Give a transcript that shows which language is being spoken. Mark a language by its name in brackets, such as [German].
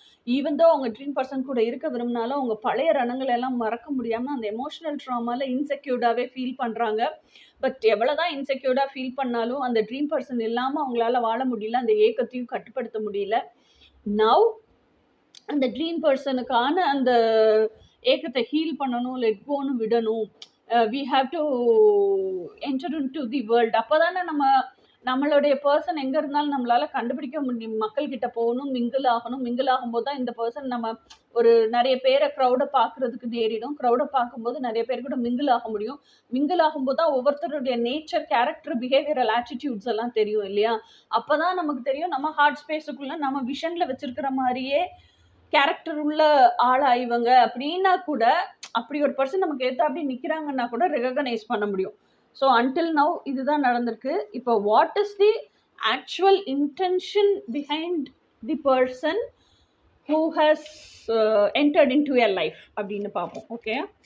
[Tamil] Even though அவங்க dream person கூட இருக்க விரும்பினாலும் அவங்க பழைய ரணங்களை எல்லாம் மறக்க முடியாமல் அந்த எமோஷனல் ட்ராமாவில் இன்செக்யூர்டாகவே ஃபீல் பண்ணுறாங்க. பட் எவ்வளோதான் இன்செக்யூர்டாக ஃபீல் பண்ணாலும் அந்த ட்ரீம் பர்சன் இல்லாமல் அவங்களால வாழ முடியல, அந்த ஏக்கத்தையும் கட்டுப்படுத்த முடியல. நவ் அந்த ட்ரீம் பர்சனுக்கான அந்த ஏக்கத்தை ஹீல் பண்ணணும், லெட் கோன்னு விடணும். [English] we have to enter into the world. [Tamil] அப்போ தானே நம்மளுடைய பர்சன் எங்கே இருந்தாலும் நம்மளால கண்டுபிடிக்க முடியும். மக்கள்கிட்ட போகணும், மிங்கிள் ஆகணும். மிங்கிள் ஆகும்போது தான் இந்த பர்சன் நம்ம ஒரு நிறைய பேரை க்ரௌடை பார்க்குறதுக்கு நேரிடும். க்ரௌடை பார்க்கும்போது நிறைய பேர் கூட மிங்கிள் ஆக முடியும். மிங்கிள் ஆகும்போது தான் ஒவ்வொருத்தருடைய நேச்சர், கேரக்டர், பிஹேவியரல் ஆட்டிடியூட்ஸ் எல்லாம் தெரியும் இல்லையா? அப்போ தான் நமக்கு தெரியும் நம்ம ஹார்ட் ஸ்பேஸுக்குள்ளே நம்ம விஷனில் வச்சுருக்கிற மாதிரியே கேரக்டர் உள்ள ஆளா இவங்க அப்படின்னா கூட, அப்படி ஒரு பர்சன் நமக்கு ஏற்ற அப்படி நிற்கிறாங்கன்னா கூட ரெகக்னைஸ் பண்ண முடியும். [English] so until now [Tamil] இதுதான் நடந்திருக்கு. இப்போ [English] what is the actual intention behind the person who has entered into your life [Tamil] அப்படின்னு பார்ப்போம். ஓகே,